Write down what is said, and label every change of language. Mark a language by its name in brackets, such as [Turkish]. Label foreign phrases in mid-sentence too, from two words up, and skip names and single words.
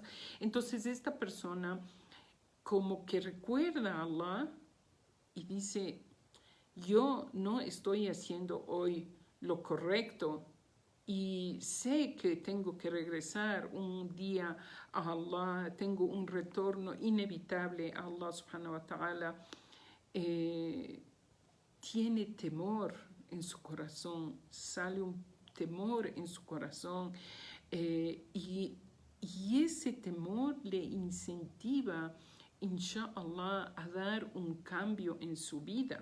[Spanish] Entonces esta persona como que recuerda a Allah y dice, yo no estoy haciendo hoy lo correcto y sé que tengo que regresar un día a Allah, tengo un retorno inevitable a [Arabic] الله سبحانه وتعالى. [Spanish] Tiene temor en su corazón, sale un temor en su corazón y ese temor le incentiva, inshallah, a dar un cambio en su vida.